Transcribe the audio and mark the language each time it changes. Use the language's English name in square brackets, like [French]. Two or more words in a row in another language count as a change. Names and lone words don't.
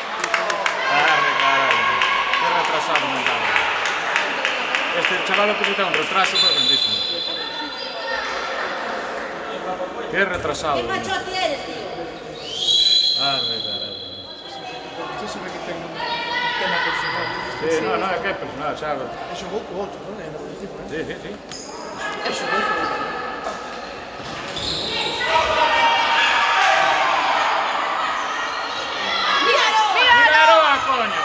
[Spanish] Caray. Qué retrasado mental. Este chaval que tiene un retraso pero grandísimo. Qué retrasado. ¿Qué macho tienes, tío? Caray. Usted se ve que ten un tema personal. [Galician] Sí, no, é que é personal, sabe? Eso o outro, non? É no principio, non? Sí. Eso o outro. [Spanish] Mira Aroa, coño.